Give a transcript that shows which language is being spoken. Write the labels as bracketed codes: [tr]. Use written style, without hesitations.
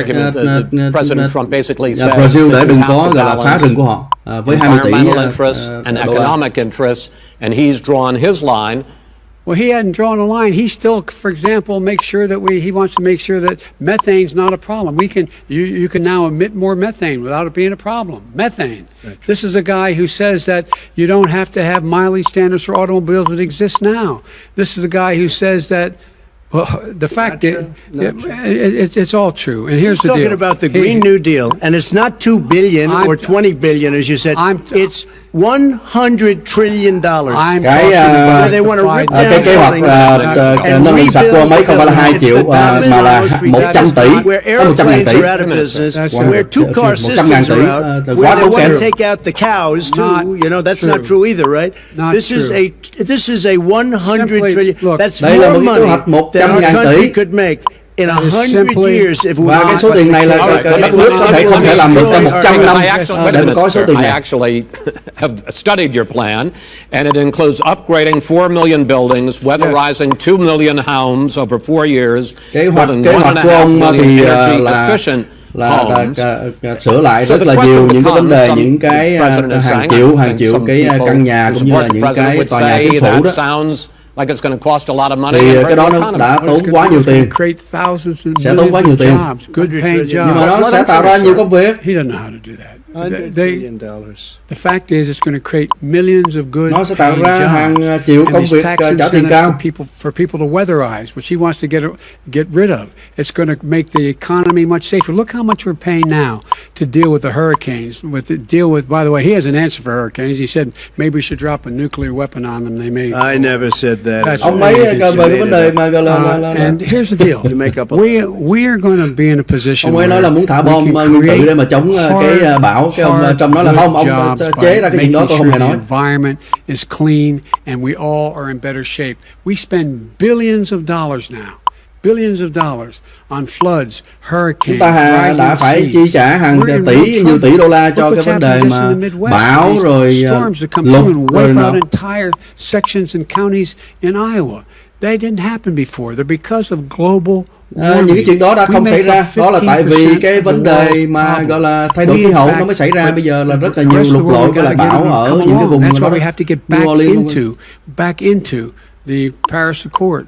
[en] President Trump basically said [vi] Brazil để đừng có gọi là phá rừng của họ với 20 tỷ [en] environmental interests and economic interests, and he's drawn his line. Well, he hadn't drawn a line. He still, for example, make sure that he wants to make sure that methane's not a problem. You can now emit more methane without it being a problem. Methane. This is a guy who says that you don't have to have mileage standards for automobiles that exist now. This is a guy who says that. Well, the fact that it's all true. And here's the deal. Talking about the Green New Deal, and it's not $2 billion or $20 billion, as you said. It's $100 trillion. I'm talking about they want to rip down [vi] cái kế hoạch năng lượng sạch của ông ấy không phải là 2 triệu mà là 100 tỷ, [en] where [vi] có 100.000 tỷ. [en] airplanes are out of business, where two-car systems are out, where they want to take out the cows too. You know, that's not true either, right? This is a $100 trillion. That's more money that our country could make in 100 years if we. [vi] Và cái số tiền này là đất nước có thể không thể làm được trong 100 năm để mà có số tiền [en] I [vi] này. [en] actually have studied your plan, and it includes upgrading 4 million buildings, weatherizing 2 million homes over 4 years, building 1.5 million energy efficient homes. [vi] Sửa lại rất là nhiều những cái vấn đề, những cái hàng triệu cái căn nhà cũng như là những cái tòa nhà chính phủ đó. [en] Like it's going to cost a lot of money. [vi] Thì cái đó nó đã tốn quá nhiều tiền, sẽ tốn quá nhiều tiền, nhưng mà nó sẽ tạo ra nhiều công việc. [en] He doesn't know how to do that. The fact is, it's going to create millions of good. [vi] Nó sẽ tạo ra hàng triệu công việc trả tiền cao. [en] For people to weatherize, which he wants to get rid of. It's going to make the economy much safer. Look how much we're paying now to deal with the hurricanes. By the way, he has an answer for hurricanes. He said maybe we should drop a nuclear weapon on them. They may. I never said that. [vi] Ông ấy về cái vấn đề mà gọi là [en] and here's the deal. We are going to be in a position. [vi] Ông ấy nói là muốn thả bom nguyên tử để mà chống cái bão. Cái ông Trump nói là không, ông chế ra cái chuyện đó tôi không hề nói. [en] Environment is clean and we all are in better shape. We spend billions of dollars now. Billions of dollars on floods, hurricanes, [vi] chúng ta đã phải chi trả hàng nhiều tỷ đô la cho cái vấn đề mà bão rồi lụt rồi nó. [en] Entire sections and counties in Iowa. They didn't happen before. They're because of global [vi] những cái chuyện đó đã không xảy ra, đó là tại vì cái vấn đề mà gọi là thay đổi khí hậu nó mới xảy ra. Bây giờ là rất là nhiều lụt lội cái là bão ở những cái vùng đó. [en] New Orleans, back into the Paris Accord.